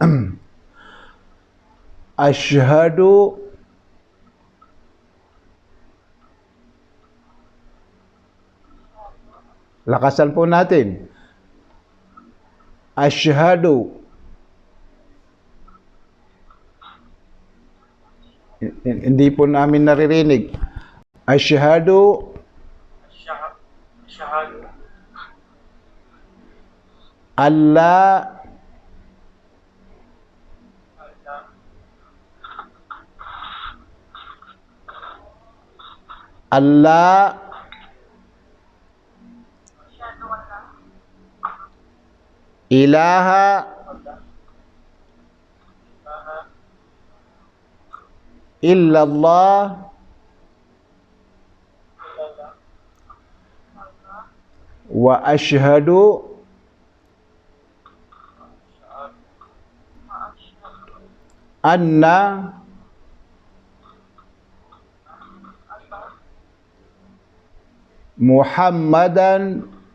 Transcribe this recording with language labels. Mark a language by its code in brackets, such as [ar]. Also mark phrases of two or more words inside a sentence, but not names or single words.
[tl] Asyhadu lakasan po natin. Asyhadu. Hindi po namin naririnig. Asyhadu. Shahadu. [ar] الله الله إله إلا الله وأشهد أن محمدا